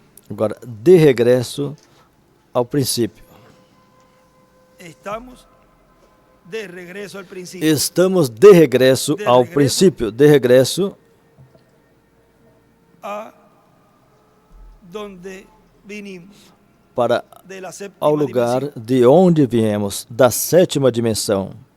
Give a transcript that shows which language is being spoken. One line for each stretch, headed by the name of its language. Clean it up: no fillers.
Portuguese: Agora, de regresso ao princípio. Estamos de regresso ao princípio. Estamos de regresso ao princípio.
Spanish: De regresso a donde vinimos.
Portuguese: Para ao lugar de onde viemos, da sétima dimensão.